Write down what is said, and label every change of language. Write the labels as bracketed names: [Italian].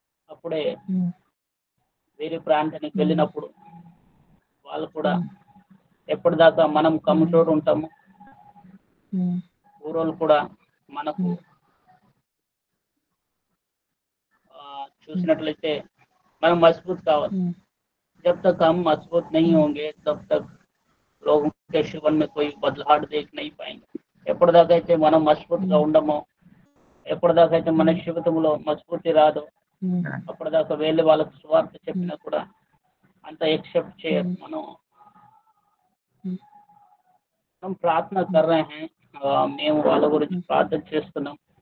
[Telugu] అప్పుడే వేరే ప్రాంతానికి వెళ్ళినప్పుడు వాళ్ళు కూడా ఎప్పటిదాకా మనం కమ్ముతోడు ఉంటాము, ఊరోళ్ళు కూడా మనకు చూసినట్లయితే మనం మजबूत కావాలి. [Hindi] जब तक हम मजबूत नहीं होंगे तब तक लोगों के जीवन में कोई बदलाव देख नहीं पाएंगे. [Telugu] ఎప్పటిదాకా అయితే మనం మजबूतగా ఉండమో, ఎప్పటిదాకా అయితే మన జీవితంలో మजबूती రాదో, అప్పటిదాకా వేరే వాళ్ళకి సువార్త చెప్పినా కూడా అంత एक्सेप्ट చేయరు. మనం ప్రార్థన [Hindi] कर रहे हैं, [Telugu] మేము వాళ్ళ గురించి ప్రార్థన చేస్తున్నాం.